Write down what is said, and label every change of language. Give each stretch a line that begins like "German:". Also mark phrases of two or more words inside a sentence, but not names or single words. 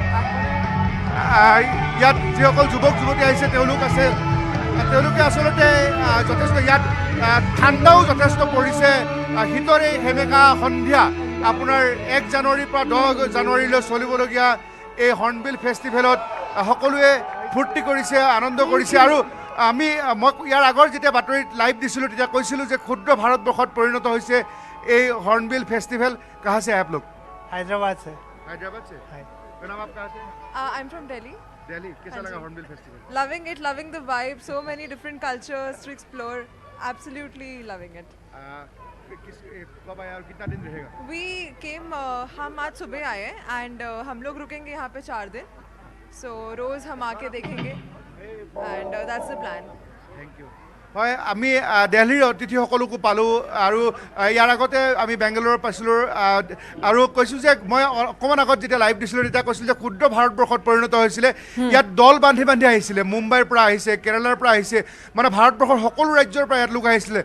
Assamese: ইয়াত যিসকল যুৱক যুৱতী আহিছে তেওঁলোক আছে তেওঁলোকে আচলতে যথেষ্ট ইয়াত ঠাণ্ডাও যথেষ্ট পৰিছে শীতৰে সেমেকা সন্ধিয়া আপোনাৰ 1 জানুৱাৰীৰ পৰা 10 জানুৱাৰীলৈ চলিবলগীয়া এই হৰ্ণবিল ফেষ্টিভেলত সকলোৱে ফূৰ্তি কৰিছে আনন্দ কৰিছে আৰু মই ইয়াৰ আগৰ যেতিয়া বাতৰিত লাইভ দিছিলোঁ তেতিয়া কৈছিলোঁ যে ক্ষুদ্ৰ ভাৰতবৰ্ষত পৰিণত হৈছে এই हॉर्नबिल फेस्टिवल।
Hindi: कहाँ से आप लोग? हैदराबाद से। हैदराबाद से? तो नाम आप कहाँ से?
English: I am from Delhi.
Hindi: दिल्ली कैसा लगा हॉर्नबिल फेस्टिवल?
English: loving it, loving the vibe, so many different cultures to explore, absolutely loving it.
Hindi: कब आया और कितना दिन रहेगा?
English: we came
Hindi: हम आज सुबह आए एंड हम लोग रुकेंगे यहाँ पे 4 दिन, सो रोज हम आके देखेंगे
English: and that's the plan. thank you.
Assamese: হয় আমি দিল্লীৰ অতিথিসকলকো পালোঁ আৰু ইয়াৰ আগতে আমি বেংগালুৰুৰ পাইছিলোঁ আৰু কৈছোঁ যে মই অকণমান আগত যেতিয়া লাইভ দিছিলোঁ তেতিয়া কৈছিলোঁ যে ক্ষুদ্ৰ ভাৰতবৰ্ষত পৰিণত হৈছিলে। ইয়াত দল বান্ধি বান্ধি আহিছিলে, মুম্বাইৰ পৰা আহিছে, কেৰালাৰ পৰা আহিছে, মানে ভাৰতবৰ্ষৰ সকলো ৰাজ্যৰ পৰা ইয়াত লোক আহিছিলে।